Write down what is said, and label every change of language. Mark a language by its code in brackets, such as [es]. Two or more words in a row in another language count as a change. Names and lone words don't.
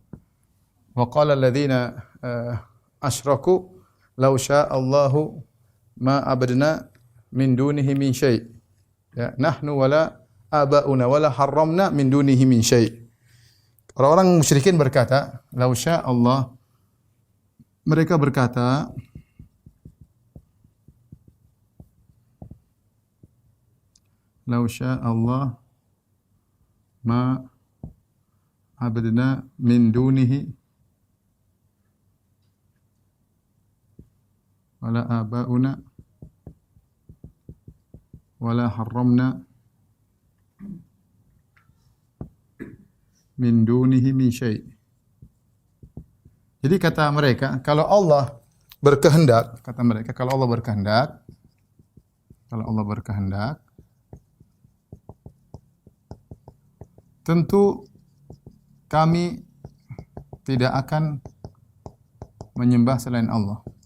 [ar] وقال الذين أشركوا لو شاء الله ما عبدنا من دونه من شيء'. يا نحن ولا آباؤنا ولا حرمنا من دونه من شيء'. [id] Orang-orang musyrikin berkata, [ar] "لو شاء الله." [id] Mereka berkata, [ar] "لو شاء الله ما عبدنا من دونه ولا آباؤنا ولا حرمنا من دونه من شيء'." [id] Jadi kata mereka, kalau Allah berkehendak, kata mereka, kalau Allah berkehendak, tentu kami tidak akan menyembah selain Allah.